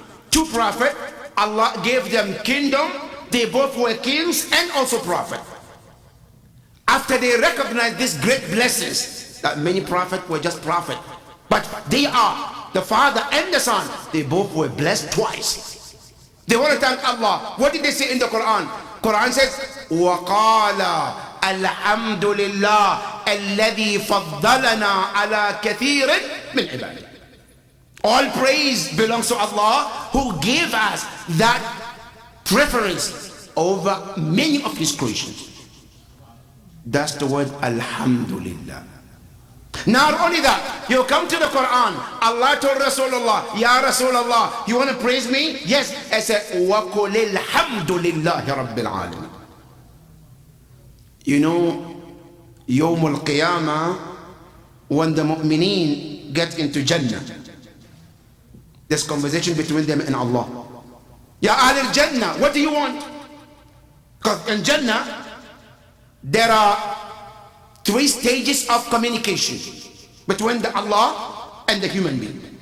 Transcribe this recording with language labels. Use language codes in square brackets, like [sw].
[en] Two prophets, Allah gave them kingdom. They both were kings and also prophet. After they recognized these great blessings, that many prophets were just prophet, but they are the father and the son. They both were blessed twice. They want to thank Allah. What did they say in the Quran? Quran says, [ar] وَقَالَ الْحَمْدُ لِلَّهِ الَّذِي فَضَّلَنَا عَلَى كَثِيرٍ مِنْ عِبَادِهِ. [en] All praise belongs to Allah who gave us that preference over many of his creations. That's the word Alhamdulillah. Not only that, you come to the Quran, Allah told Rasulullah, Ya Rasulullah, you want to praise me? Yes. I said, [ar] وَقُلِ الْحَمْدُ لِلَّهِ رَبِّ الْعَالَمِينَ. [en] You know, Yawm al-Qiyamah, when the mu'mineen get into Jannah, there's conversation between them and Allah. Ya Ahl al-Jannah, what do you want? Because in Jannah, there are 3 stages of communication between the Allah and the human being.